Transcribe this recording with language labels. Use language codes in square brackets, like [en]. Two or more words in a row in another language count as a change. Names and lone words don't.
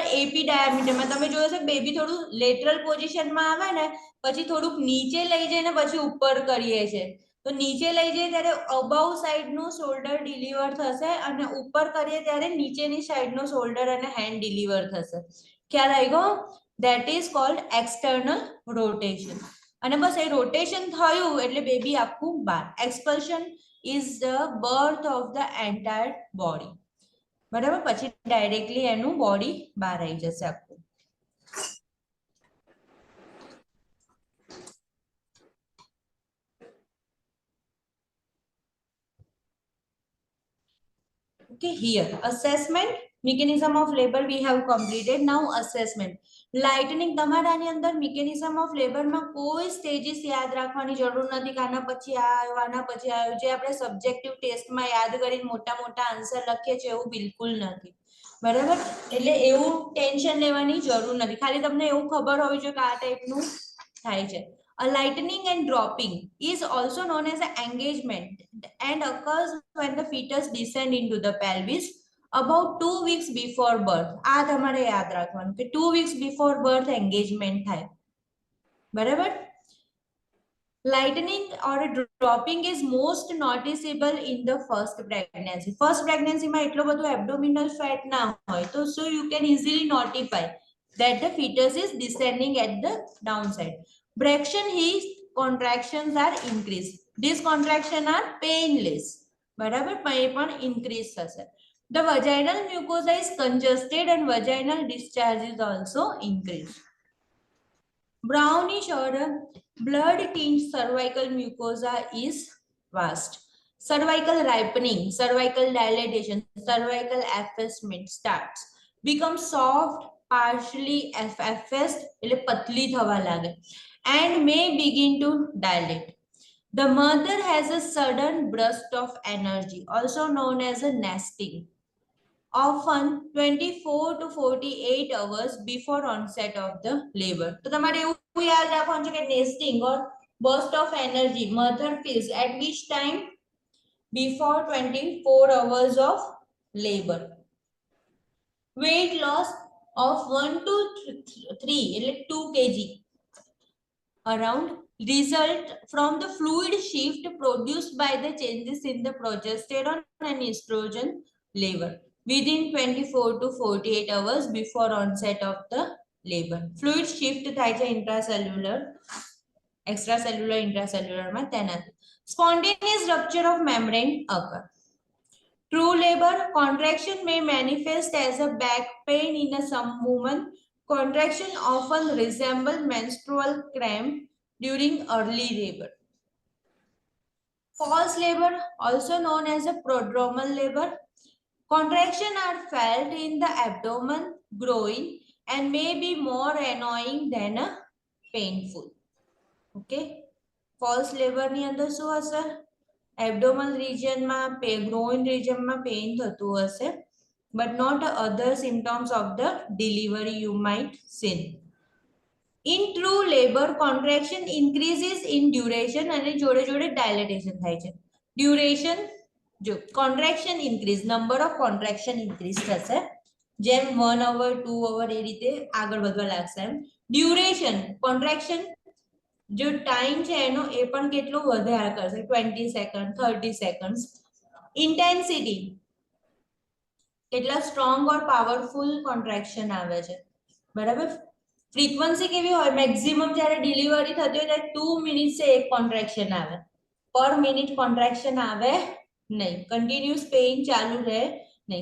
[en] AP diameterમાં [gu] તમે જોયો છે બેબી થોડું [en] lateral positionમાં [gu] આવે ને પછી થોડુંક નીચે લઈ જઈને પછી ઉપર કરીએ છે તો નીચે લઈ જઈએ ત્યારે [en] above sideનું shoulder deliver [gu] થશે અને ઉપર કરીએ ત્યારે નીચેની સાઈડનું શોલ્ડર અને [en] hand deliver [gu] થશે ખ્યાલ આવી ગયો [en] that is called external [gu] રોટેશન અને બસ એ રોટેશન થયું એટલે બેબી આખું બહાર [en] expulsion is the birth of the entire body [gu] બરાબર પછી ડાયરેક્ટલી એનું બોડી બહાર આવી જશે આખું [en] Okay, here assessment mechanism of labor we have completed. Now assessment. [gu] Lightning તમારા ની અંદર [en] mechanism of labor [gu] માં કોઈ stages યાદ રાખવાની જરૂર નથી કે આના પછી આવ્યો આના પછી આવ્યો જે આપણે [en] subjective test [gu] માં યાદ કરીને મોટા મોટા આન્સર લખીએ છે એવું બિલકુલ નથી બરાબર એટલે એવું ટેન્શન લેવાની જરૂર નથી ખાલી તમને એવું ખબર હોવી જોઈએ કે આ ટાઈપનું થાય છે [en] A lightening and dropping is also known as an engagement and occurs when the fetus descend into the pelvis about 2 weeks before birth. [gu] આ તમારે યાદ રાખવાનું કે [en] 2 weeks before birth engagement [gu] થાય બરાબર [en] lightening or dropping is most noticeable in the first pregnancy. First pregnancy [gu] માં એટલો બધો [en] abdominal fat [gu] ના હોય તો [en] so you can easily notify that the fetus is descending at the downside. Brachial his contractions are increased. These contractions are painless. [gu] બરાબર પણ એ પણ increase થશે. [en] The vaginal mucosa is congested and vaginal discharge is also increased. Brownish or blood tinged cervical mucosa is vast. Cervical ripening, cervical dilatation, cervical effacement starts. Becomes soft, partially effaced [gu] એટલે પતલી થવા લાગે [en] and may begin to dilate. The mother has a sudden burst of energy, also known as a nesting, often 24 to 48 hours before onset of the labor. [gu] તો તમારે એવું યાદ રાખવાનું છે કે [en] nesting or burst of energy mother feels at which time? Before 24 hours of labor. Weight loss of 1 to 3 એટલે 2 kg around result from the fluid shift produced by the changes in the progesterone and estrogen level within 24 to 48 hours before onset of the labor. Fluid shift [gu] થાય છે [en] intracellular, extracellular, intracellular [gu] માં તેનાથી. [en] Spontaneous rupture of membrane occur. True labor contraction may manifest as a back pain in some women. Contraction often resemble menstrual cramp during early labor. False labor, also known as a prodromal labor. Contraction are felt in the abdomen, groin, and may be more annoying than a painful. [gu] Okay. [en] False labor [gu] ni અંદર શું હશે? [en] Abdominal region [gu] માં, [en] groin region [gu] માં pain થતું હશે, [en] but not other symptoms of the delivery you might see. In true labor, contraction increases in duration [gu] અને જોડે જોડે [en] dilatation થાય છે. [gu] Duration જો [en] contraction increase, number of contraction increase [gu] થશે, જેમ [en] 1 hour 2 hour [gu] એ રીતે આગળ વધવા લાગશે એમ. [en] Duration contraction [gu] जो टाइम છે એનો એ પણ કેટલો વધારે કરશે, 20 સેકન્ડ 30 સેકન્ડ્સ. ઇન્ટેન્સિટી કેટલા [en] strong or powerful contraction [gu] આવે છે, બરાબર. ફ્રીક્વન્સી કેવી હોય? મેક્સિમમ જ્યારે ડિલિવરી થતી હોય ત્યારે 2 મિનિટ્સે એક કોન્ટ્રેક્શન આવે, [en] per minute contraction [gu] આવે નહીં, [en] continuous pain [gu] ચાલુ રહે નહીં.